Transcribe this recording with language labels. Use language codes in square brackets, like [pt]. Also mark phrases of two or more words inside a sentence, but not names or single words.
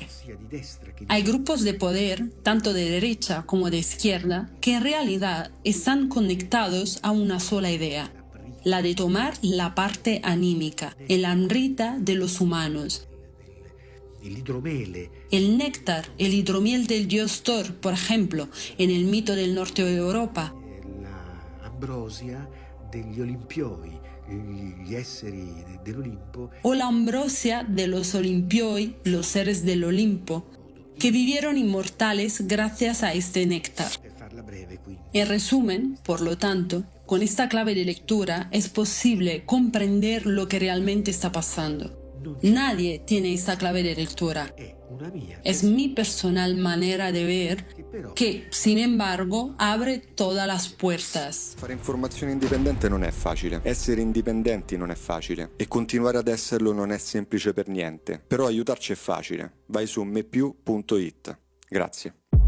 [es] Hay grupos de poder, tanto de derecha como de izquierda, que en realidad están conectados a una sola idea: la de tomar la parte anímica, el amrita de los humanos. El néctar, el hidromiel del dios Thor, por ejemplo, en el mito del norte de Europa. [it] La ambrosia degli olimpioi, gli esseri dell'Olimpo. [es] O la ambrosia de los olimpioi, los seres del Olimpo, que vivieron inmortales gracias a este néctar. En resumen, por lo tanto, con esta clave de lectura es posible comprender lo que realmente está pasando. Nadie tiene esta clave de lectura. Es mi personal manera de ver che, sin embargo, abre todas las puertas. [it] Fare informazione indipendente non è facile, essere indipendenti non è facile e continuare ad esserlo non è semplice per niente, però aiutarci è facile. Vai su mepiù.it. Grazie.